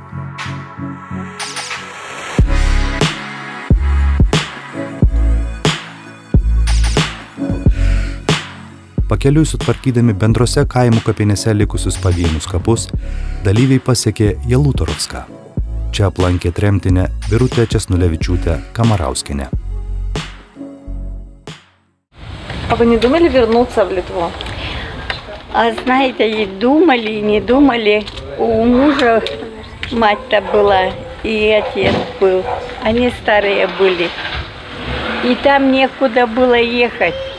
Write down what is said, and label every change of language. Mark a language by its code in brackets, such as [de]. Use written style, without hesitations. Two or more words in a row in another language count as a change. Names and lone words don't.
[lt] Pakeliui sutvarkydami bendrose kaimų kapinėse likusius pavienius kapus, dalyviai pasiekė Jalutorovską. Čia aplankė tremtinę Birutę Česnulevičiūtę Kamarauskienę. [ru] А вы не думали вернуться в Литву? А знаете, и думали, и не думали. У мужа мать-то была, и отец был. Они старые были. И там некуда было ехать.